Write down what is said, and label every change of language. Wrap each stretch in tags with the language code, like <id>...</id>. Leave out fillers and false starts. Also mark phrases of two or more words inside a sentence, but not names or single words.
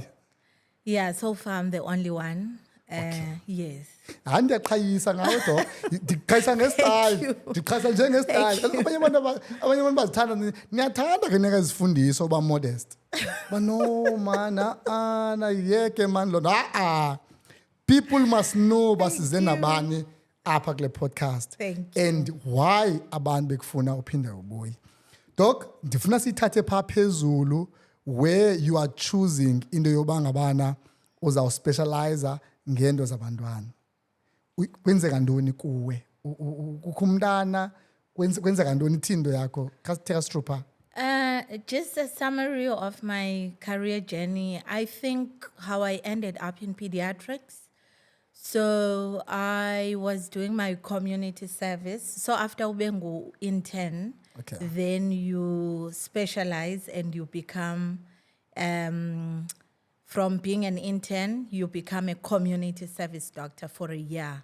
<en>Yeah, so far I'm the only one. Yes.</en> <xh>Hayi ndiyaqhayisa ngawe doc, ndiqhayisa ngestyle, ndiqhayisa njengestyle. Abanye abantu bazithanda, niyathanda ke neka izifundiso uba modest.</xh> <en>But no man,</en> <xh>yeke man lo.</xh> <en>People must know</en> <xh>basize nabani apha kule podcast.</xh> <en>Thank you. And why</en> <xh>abantu bekufuna uphinde ubuye. Doc, ndifuna sithathe phaa phezulu</xh> <en>where you are choosing into</en> <xh>yoba ngabana uzawuspecialize ngento zabantwana. Kwenzeka ntoni kuwe? Kukho umntana kwenzeka ntoni ithindo yakho?</xh> <en>Take us through phaa. Just a summary of my career journey. I think how I ended up in pediatrics. So I was doing my community service. So after ubengu intern, Okay. then you specialize and you become, from being an intern, you become a community service doctor for a year.</en>